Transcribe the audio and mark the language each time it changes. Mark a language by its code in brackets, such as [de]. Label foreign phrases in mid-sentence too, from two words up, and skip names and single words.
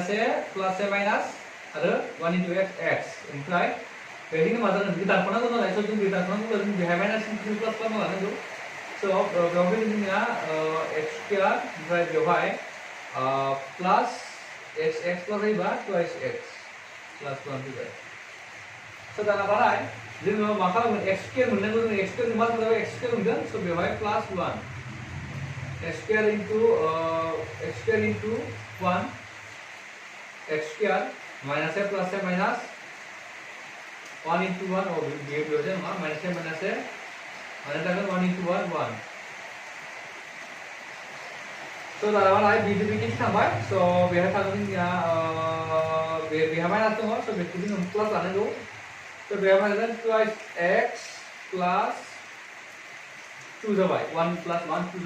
[en] a plus a minus [brx] आरो 1 [en] into x [brx] ओमफ्राय बेवहाय जोङो मा जागोन बियो दानख'नांगौ नालाय स' जों बे दानख'नांगौब्ला जों बेवहाय [en] minus into plus [brx] खालामना लानांगौ स' बेवहाय जोंनिया [en] x square [brx] ओमफ्राय बेवहाय [en] plus x plus [brx] जायोबा 2x प्लास 1 फैबाय स' दाना बाहाय जोङो मा खालामगोन [en] x square [brx] मोननांगौ जों [en] x square [brx] मा जाबाय [en] x square [brx] मोनगोन स' बेवहाय प्लास 1 [en] x square into [brx] 1 [en] x square minus a plus a minus 1 into 1 [brx] बेयो जायो नङा [en] minus a [brx] माने जागोन 1 [en] into 1 [brx] स' दाना बाहाय बिदि थांबाय स' बेहाय थागोन जोंनिया बेहा माइनास दङ स' बेखौ जोङो प्लास लानांगौ स' बेहा मा जागोन 2x प्लास 2 जाबाय 1 प्लास 1 2